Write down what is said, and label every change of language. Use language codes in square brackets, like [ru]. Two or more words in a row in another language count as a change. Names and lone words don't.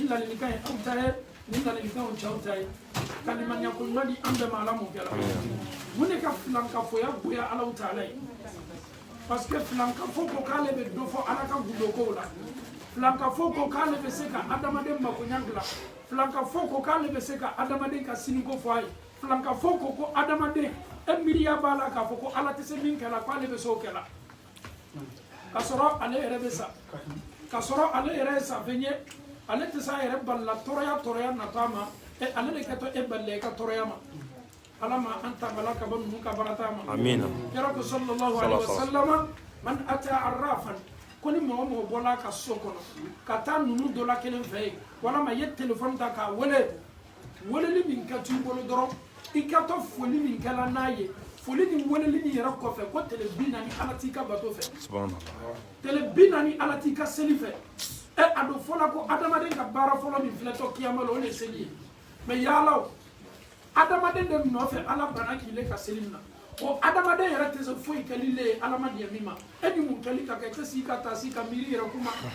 [bm] ladilikan ye aw ta ye nin ladilikan ye cɛw ta ye ka limaniya ko ɲuman di an bɛɛ ma ala m'o kɛ la mun de ka filankafoya bonya alaw taala ye [fr] parce que [bm] filankafo ko k'ale bɛ dɔ fɔ ala ka gudokow la filankafo ko k'ale bɛ se ka adamaden makoɲa dilan filankafo ko k'ale bɛ se ka adamaden ka siniko fɔ a ye filankafo ko adamaden e miiriya b'a la k'a fɔ ko ala tɛ se min kɛla k'ale bɛ se o kɛla ka sɔrɔ ale yɛrɛ bɛ sa ka sɔrɔ ale yɛrɛ ye safɛn ye ale tɛ se a yɛrɛ balila tɔɔrɔya nata ma ale de kɛtɔ e balila i ka tɔɔrɔya ma ala ma an tangala ka bɔ ninnu ka barata ma amina kira ko [ar] sallallahu alaihi wasallam man ata arrafan [bm] ko ni mɔgɔ mɔgɔ bɔla ka so kɔnɔ ka taa ninnu dɔ la kelen fɛ yen walama ye telefɔni ta k'a wele weleli min kɛ t'i bolo dɔrɔn i ka to foli min kɛla n'a ye foli ni weleli ni yɛrɛ kɔfɛ ko tele 40 ala t'i ka bato fɛ tele 40 ala t'i ka seli fɛ a do fɔla ko adamaden ka baara fɔlɔ min filɛtɔ kiyama la o de seli ye mais yalaw adamaden de nɔfɛ ala bana k'i le ka seli min na o adamaden yɛrɛ tɛ se foyi kɛli le ye ala ma diɲɛ min ma e ni mun kɛli ka kɛ tɛ s'i ka taa s'i ka miiri yɛrɛ kuma